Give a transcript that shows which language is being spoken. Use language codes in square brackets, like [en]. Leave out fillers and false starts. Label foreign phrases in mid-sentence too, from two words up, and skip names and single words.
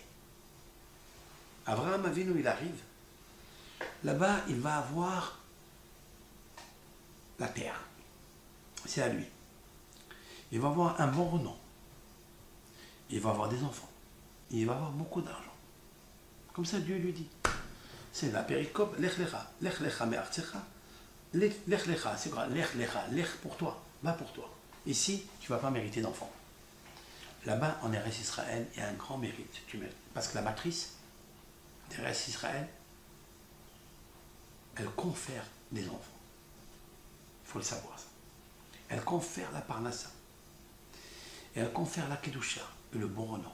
[fr] Avraham Avinu, il arrive. Là-bas, il va avoir la terre. C'est à lui. Il va avoir un bon renom. Il va avoir des enfants. Il va avoir beaucoup d'argent. Comme ça, Dieu lui dit. C'est la péricope, [he] לך לך, לך לך מארצך, לך לך, [fr] c'est quoi? [he] לך לך, [fr] lech pour toi, va pour toi. Ici, tu ne vas pas mériter d'enfants. Là-bas, en Eretz Israël, il y a un grand mérite. Parce que la matrice d'Eretz Israël, elle confère des enfants. Il faut le savoir, ça. Elle confère la parnassa. Et elle confère la kedusha, et le bon renom.